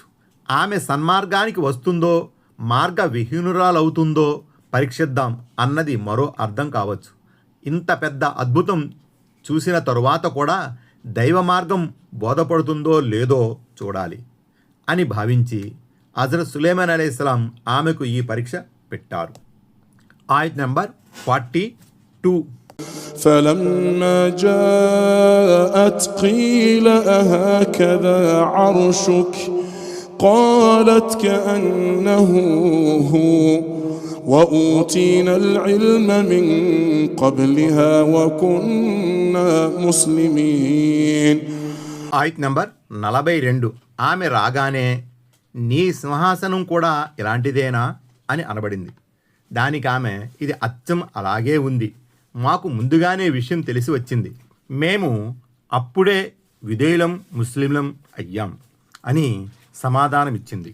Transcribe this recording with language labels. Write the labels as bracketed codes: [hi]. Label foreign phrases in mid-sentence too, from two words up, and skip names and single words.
[te] ఆమె సన్మార్గానికి వస్తుందో మార్గ విహీనురాలవుతుందో పరీక్షిద్దాం అన్నది మరో అర్థం కావచ్చు. ఇంత పెద్ద అద్భుతం చూసిన తరువాత కూడా దైవ మార్గం బోధపడుతుందో లేదో చూడాలి అని భావించి హజరత్ సులైమాన్ [ar] عليه السلام [te] ఆమెకు ఈ పరీక్ష పెట్టారు. ఆయత్ నంబర్ 42. [ar] فلما جاءت قيل أهكذا عرشك قالت كأنه هو وأوتينا العلم من قبلها وكنا مسلمين. [te] ఆయత్ నంబర్ 42. ఆమె రాగానే నీ సింహాసనం కూడా ఇలాంటిదేనా అని అనబడింది. దానికి ఆమె ఇది అచ్చం అలాగే ఉంది, మాకు ముందుగానే విషయం తెలిసి వచ్చింది, మేము అప్పుడే విధేయులం ముస్లింలం అయ్యాం అని సమాధానమిచ్చింది.